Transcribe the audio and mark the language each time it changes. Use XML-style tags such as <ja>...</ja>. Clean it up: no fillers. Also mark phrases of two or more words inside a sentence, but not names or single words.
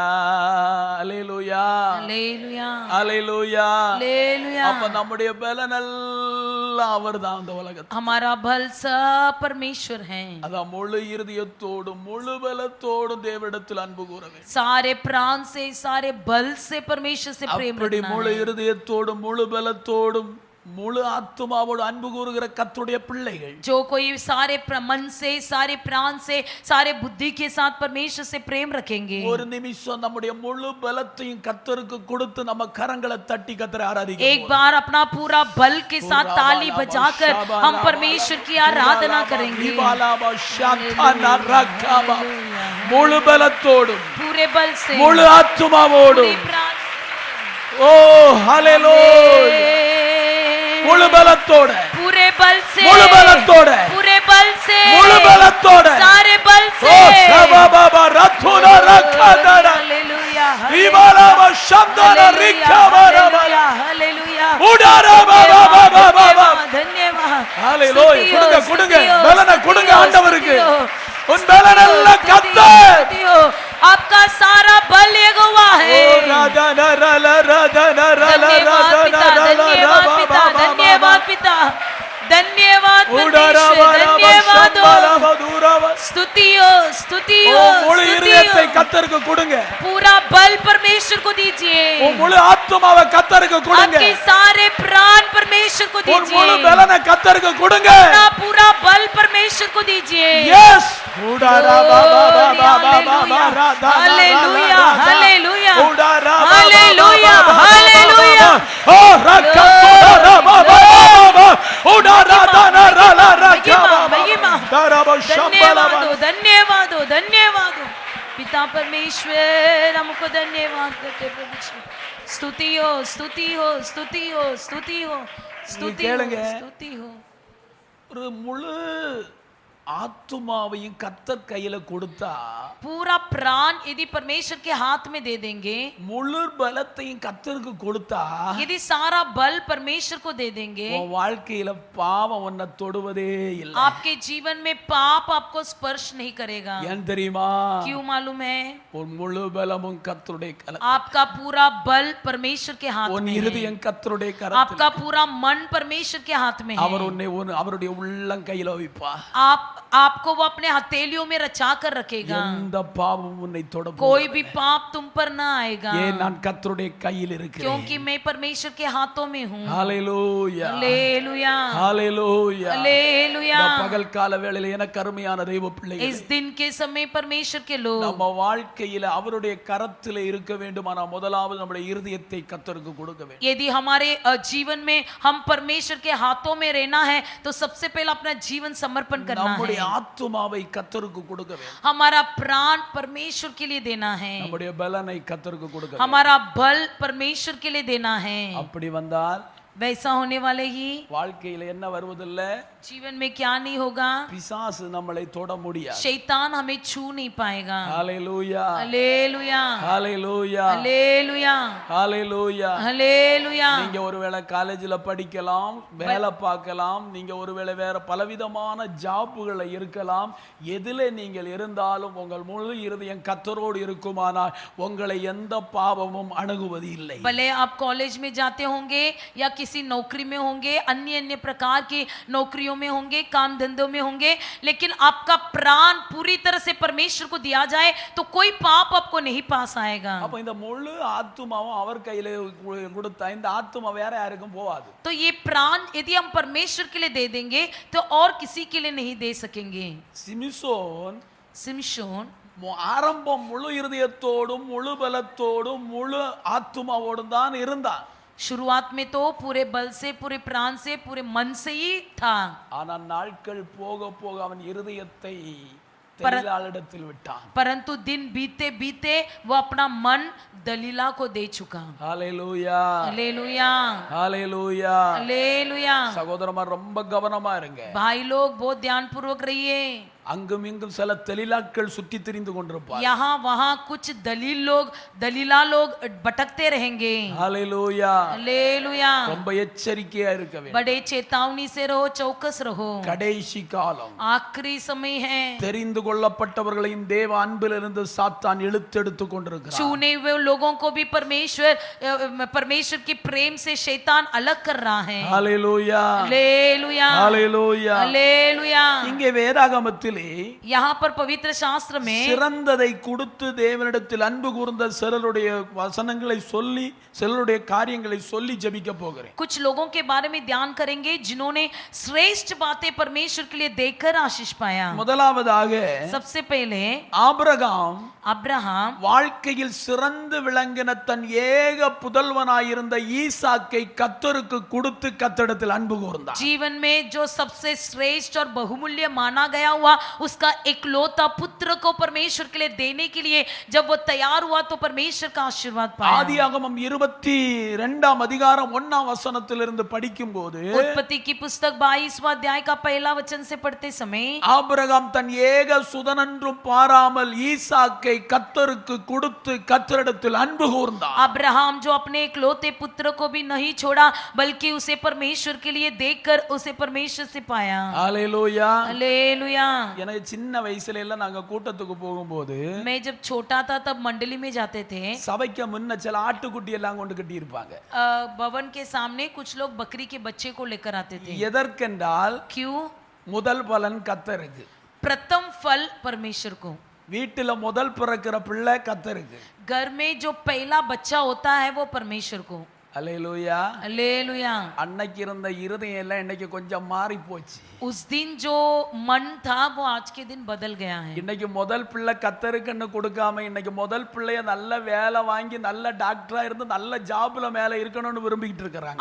<ta>அல்லேலூயா,</ta> <hi>हालेलुया,</hi> <ta>அல்லேலூயா.</ta> <hi>हालेलुया।</hi> <ta>அப்ப நம்முடைய பலனெல்லாம் அவர்தான் அந்த உலகத்தில்.</ta> <hi>हमारा बल सब परमेश्वर है।</hi> <ta>அதான் முழு இருதயத்தோடும் முழு பலத்தோடும் தேவனிடத்தில் அன்பு கூற வேண்டும்.</ta> <hi>सारे प्राण से, सारे बल से परमेश्वर से प्रेम</hi> <ta>அப்படி</ta> <hi>रखना</hi> <ta>முழு</ta> <hi>है।</hi> <ta>இருதயத்தோடும் முழு பலத்தோடும் முழு ஆத்துமாவோடு அன்பு கூறுகிற கர்த்தருடைய பிள்ளைகள்,</ta> <hi>जो कोई सारे मन से, सारे प्राण से, सारे बुद्धि के साथ परमेश्वर से प्रेम रखेंगे,</hi> <ta>ஒரு நிமிஷம் நம்முடைய முழு பலத்தையும் கர்த்தருக்கு கொடுத்து நம்ம கரங்களை தட்டி கர்த்தரை ஆராதிக்க</ta> <hi>एक बार अपना पूरा बल के साथ ताली बजाकर हम परमेश्वर की आराधना करेंगे।</hi> <ta>முழு பலத்தோடும்</ta> <hi>पूरे बल से,</hi> <ta>முழு ஆத்துமாவோடும்.</ta> <hi>पूरे प्राण</hi> <ta>ஓ ஹalleluya. முழு பலத்தோட,</ta> <hi>पूरे बल से,</hi> <ta>முழு பலத்தோட,</ta> <hi>पूरे बल से,</hi> <ta>முழு பலத்தோட.</ta> <hi>सारे बल ஓ से। சபாபா ரத்துனா ரக்கதரா हालेलुया, விபாலாபா சப்தனா ரிக்கபரபா हालेलुया। உடாரா பாபா பாபா பாபா. धन्यवाद।</hi> <ta>ஹalleluya. கொடுங்க கொடுங்க,</ta> <hi>स्तुतियो,</hi> <ta>பலனை கொடுங்க</ta> <hi>स्तुतियो,</hi> <ta>ஆண்டவருக்கு.</ta> <hi>स्तुतियो।</hi> <ta>உன் பலனெல்லாம் கர்த்தர்.</ta> <hi>स्तुतियो, आपका सारा बल यहोवा है। ஓ ராதன ரல ரதன ரல धन्यवाद ரதன पिता, ரல धन्यवाद पिता, धन्यवाद पिता, धन्यवाद परमेश्वर, स्तुति हो स्तुति हो</hi> <ta>உன் முழு இருதயத்தை</ta> <hi>स्तुति हो</hi> <ta>கர்த்தருக்கு கொடுங்க.</ta> <hi>पूरा बल परमेश्वर को दीजिए</hi> <ta>உன் முழு ஆத்துமாவை கர்த்தருக்கு கொடுங்க.</ta> <hi>आपके सारे प्राण परमेश्वर को</hi> <ta>உன் முழு</ta> <hi>दीजिए</hi> <ta>பலனை கர்த்தருக்கு கொடுங்க.</ta> <hi>अपना पूरा बल परमेश्वर को दीजिए</hi> <ta>எஸ்</ta> <hi>हालेलुया हालेलुया हालेलुया हालेलुया धन्यवाद हो धन्यवाद हो पिता परमेश्वर हमको धन्यवाद करते प्रभु जी स्तुति हो स्तुति हो स्तुति हो स्तुति हो स्तुति हो स्तुति हो</hi> <ta>ஒரு முழு ஆத்துமாவையும் கர்த்தர் கையில கொடுத்தா</ta> <hi>पूरा प्राण यदि परमेश्वर के हाथ में दे देंगे</hi> <ta>முழு பலத்தையும் கர்த்தருக்கு கொடுத்தா</ta> <hi>यदि सारा बल परमेश्वर को दे देंगे</hi> <ta>உன் வாழ்க்கையில பாவம் உன்னை தொடுவதே இல்லை.</ta> <hi>आपके जीवन में पाप आपको स्पर्श नहीं करेगा</hi> <ta>ஏன் தெரியுமா?</ta> <hi>क्यों मालूम है</hi> <ta>உன் முழு பலமும் கர்த்தருடைய கரத்தில்.</ta> <hi>आपका पूरा बल परमेश्वर के हाथ</hi> <ta>உன்</ta> <hi>में है</hi> <ta>இருதயம் கர்த்தருடைய கரத்தில்.</ta> <hi>आपका पूरा मन परमेश्वर के हाथ में</hi> <ta>அவர்</ta> <hi>है</hi> <ta>உன்னை அவருடைய உள்ளம் கையில வைப்பா.</ta> <hi>आपको वो अपने हथेलियों में रचा कर रखेगा</hi> <ta>எந்த பாவமும் உன்னை தொட</ta> <hi>कोई भी पाप तुम पर ना आएगा</hi> <ta>ஏன் நான் கர்த்தருடைய கையில் இருக்கிறேன்.</ta> <hi>क्योंकि मैं परमेश्वर के हाथों में हूँ</hi> <ta>ஹalleluya</ta> <hi>हालेलुया</hi> <ta>ஹalleluya.</ta> <hi>हालेलुया</hi> <ta>இந்த பகல் கால வேளையில எனக்கு அருமையான தெய்வ பிள்ளைகளே,</ta> <hi>इस दिन के समय परमेश्वर के लोग</hi> <ta>நம்ம வாழ்க்கையில அவருடைய கரத்திலே இருக்க வேண்டுமானா முதலாவது நம்முடைய இருதயத்தை கர்த்தருக்கு கொடுக்க வேண்டும்.</ta> <hi>यदि हमारे जीवन में हम परमेश्वर के हाथों में रहना है तो सबसे पहले अपना जीवन समर्पण करना</hi> <ta>நம்முடைய</ta> <hi>है</hi> <ta>ஆத்துமாவை கர்த்தருக்கு கொடுக்க வேண்டும்.</ta> <hi>हमारा प्राण परमेश्वर के लिए देना है</hi> <ta>நம்முடைய பலனை கர்த்தருக்கு கொடுக்க வேண்டும்.</ta> <hi>हमारा बल परमेश्वर के लिए देना है</hi> <ta>அப்படி வந்தால்</ta> <hi>वैसा होने वाले ही</hi> <ta>வாழ்க்கையில என்ன வருவதில்ல?</ta> <hi>जीवन में क्या नहीं होगा</hi> <ta>பிசாசு நம்மளை தொட முடியாது.</ta> <hi>शैतान हमें छू नहीं पाएगा</hi> <ta>ஹalleluya</ta> <hi>हालेलुया</hi> <ta>ஹalleluya</ta> <hi>हालेलुया</hi> <ta>ஹalleluya.</ta> <hi>हालेलुया</hi> <ta>நீங்க ஒருவேளை காலேஜ்ல படிக்கலாம், வேலை பார்க்கலாம், நீங்க ஒருவேளை வேற பலவிதமான ஜாப்புகளை இருக்கலாம். எதிலே நீங்கள் இருந்தாலும் உங்கள் முழு இருதயம் கர்த்தரோடு இருக்குமானால் உங்களை எந்த பாவமும் அணுகுவது இல்லை.</ta> <hi>भले आप कॉलेज में जाते होंगे या किसी नौकरी में होंगे, अन्य अन्य प्रकार की नौकरियों में होंगे, काम धंधों में होंगे, लेकिन आपका प्राण पूरी तरह से परमेश्वर को दिया जाए तो कोई पाप आपको नहीं पास आएगा.</hi> <ta>அப்ப இந்த முழு ஆத்துமாவும் அவர் கையில கொடுத்தா இந்த ஆத்துமா வேற யாருக்கும் போகாது.</ta> <hi>तो ये प्राण यदि हम परमेश्वर के लिए दे देंगे तो और किसी के लिए नहीं दे सकेंगे.</hi> <ta>சிம்சோன்</ta> <hi>सिमशोन</hi> <ta>ஆரம்பம் முழு இருதயத்தோடும் முழு பலத்தோடும் முழு ஆத்துமாவோடும் தான் இருந்தான்.</ta> <hi>शुरुआत में तो पूरे बल से, पूरे प्राण से, पूरे मन से ही था.</hi> <ta>ஆனா நாட்கள் போக போக அவன் இருதயத்தை दलीलाளிடத்தில் விட்டான்.</ta> <hi>परंतु दिन बीते बीते वो अपना मन दलीला को दे चुका.</hi> <ta>ஹalleluya</ta> <hi>हालेलुया</hi> <ta>ஹalleluya.</ta> <hi>हालेलुया.</hi> <ta>சகோதரமார் ரொம்ப கவனமா இருங்க.</ta> <hi>भाई लोग बहुत ध्यान पूर्वक रहिए.</hi> <ta>அங்கும் இங்கும் சில தெளிலாக்கள் சுற்றி திரிந்து கொண்டிருப்பார்.</ta> <hi>यहाँ वहाँ कुछ दलीला लोग भटकते रहेंगे.</hi> <ta>ஹalleluya</ta> <hi>हालेलुया.</hi> <ta>ரொம்ப எச்சரிக்கையா இருக்க வேண்டும்.</ta> <hi>बड़े चेतावनी से रहो, चौकस रहो.</hi> <ta>கடைசி காலம்,</ta> <hi>आखिरी समय है.</hi> <ta>தெரிந்து கொள்ளப்பட்டவர்களையும் தேவ அன்பிலிருந்து சாத்தான் இழுத்தெடுத்து கொண்டிருக்கிறார்.</ta> <hi>चुने हुए लोगों को भी परमेश्वर की प्रेम से शैतान अलग कर रहा है.</hi> <ta>ஹalleluya</ta> <hi>हालेलुया</hi> <ta>ஹalleluya.</ta> <hi>हालेलुया.</hi> <ta>இங்கே வேதாகமத்திலே</ta> <hi>यहाँ पर पवित्र शास्त्र में</hi> <ta>சிறந்ததை கொடுத்து தேவனிடத்தில் அன்பு கூர்ந்த சிலருடைய வசனங்களை சொல்லி சிலருடைய காரியங்களை சொல்லி ஜெபிக்க போகிறேன்.</ta> <hi>कुछ लोगों के बारे में ध्यान करेंगे जिन्होंने श्रेष्ठ बातें परमेश्वर के लिए देखकर आशीष पाया.</hi> <ta>முதலாவதாக</ta> <hi>सबसे पहले</hi> <ta>ஆபிரகாம்</ta> <hi>अब्राहम</hi> <ta>வாழ்க்கையில் சிறந்து விளங்கின தன் ஏக புதல்வனாயிருந்த ஈசாக்கை கர்த்தருக்கு கொடுத்து கர்த்தரிடத்தில் அன்பு கூர்ந்தார்.</ta> <hi>जीवन में जो सबसे श्रेष्ठ और बहुमूल्य माना गया हुआ उसका इकलौता पुत्र को परमेश्वर के लिए देने के लिए जब वो तैयार हुआ तो परमेश्वर का आशीर्वाद पाया.</hi> <ta>ஆதியாகமம் 22 அதிகாரம் 1 வசனத்திலிருந்து படிக்கும்போது</ta> <hi>उत्पत्ति की पुस्तक 22वां अध्याय का पहला वचन से पढ़ते समय</hi> <ta>ஆபிரகாம் தன் ஏக சுதனென்றும் பாராமல் ஈசாக்கை கர்த்தருக்கு கொடுத்து கர்த்தரிடத்தில் அன்பு கூர்ந்தார்.</ta> <hi>अब्राहम जो अपने इकलौते पुत्र को भी नहीं छोड़ा बल्कि उसे परमेश्वर के लिए देखकर उसे परमेश्वर से पाया.</hi> <ta>ஹalleluya.</ta> <hi>हालेलुया.</hi> <ta>எனக்கு சின்ன வயசுல எல்லாம் நாங்க கூட்டத்துக்கு போகும்போது</ta> <hi>मैं जब छोटा था तब मंडली में जाते थे.</hi> <ta>சபைக்கு முன்ன சில ஆட்டுக்குட்டி எல்லாம் கொண்டு கட்டி இருப்பாங்க.</ta> <hi>भवन के सामने कुछ लोग बकरी के बच्चे को लेकर आते थे.</hi> <ta>எதற்கென்றால்</ta> <hi>क्यों?</hi> <ta>முதல் பலன் கர்த்தருக்கு.</ta> <hi>प्रथम फल परमेश्वर को।</hi> <ta>வீட்டுல முதல் பிறக்கிற பிள்ளை கர்த்தருக்கு.</ta> <hi>घर में जो पहला बच्चा होता है वो परमेश्वर को।</hi> <ta>அல்லேலூயா.</ta> <hi>हालेलुया।</hi> <ta>அன்னைக்கு இருந்த இருதயம் எல்லாம் இன்னைக்கு கொஞ்சம் மாறி போச்சு.</ta> <hi>उस दिन जो मन था वो आज के दिन बदल गया है।</hi> <ta>இன்னைக்கு முதல் பிள்ளை கர்த்தருக்குன்னு கொடுக்காம இன்னைக்கு முதல் பிள்ளைய நல்ல வேலை வாங்கி நல்ல டாக்டரா இருந்து நல்ல ஜாப்ல மேல இருக்கணும்னு விரும்பிட்டு இருக்காங்க.</ta>